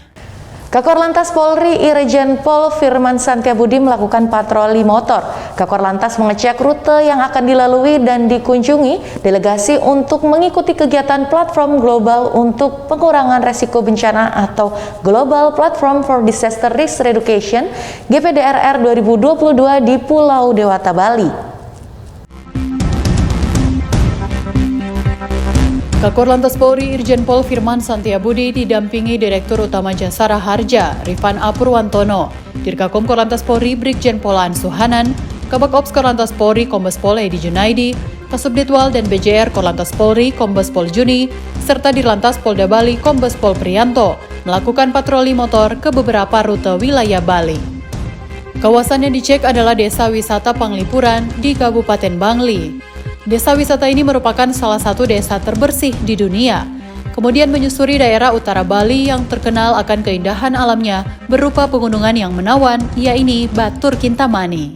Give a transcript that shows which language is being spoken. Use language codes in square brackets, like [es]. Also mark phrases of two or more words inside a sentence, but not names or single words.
[id] Kakor Lantas Polri Irjen Pol Firman Santiabudi melakukan patroli motor. Kakor Lantas mengecek rute yang akan dilalui dan dikunjungi delegasi untuk mengikuti kegiatan platform global untuk pengurangan resiko bencana atau Global Platform for Disaster Risk Reduction GPDRR 2022 di Pulau Dewata, Bali. Kakor Lantas Polri Irjen Pol Firman Santiabudi didampingi Direktur Utama Jasara Harja Rifan A. Purwantono, Dirgakom Korlantas Polri Brigjen Pol A.An Suhanan, Kabak Ops Korlantas Polri Kombes Pol Edi Junaidi, Kasubditwal dan BJR Korlantas Polri Kombes Pol Juni, serta Dirlantas Polda Bali Kombes Pol Prianto melakukan patroli motor ke beberapa rute wilayah Bali. Kawasan yang dicek adalah Desa Wisata Panglipuran di Kabupaten Bangli. Desa wisata ini merupakan salah satu desa terbersih di dunia. Kemudian menyusuri daerah utara Bali yang terkenal akan keindahan alamnya berupa pegunungan yang menawan, yaitu Batur Kintamani.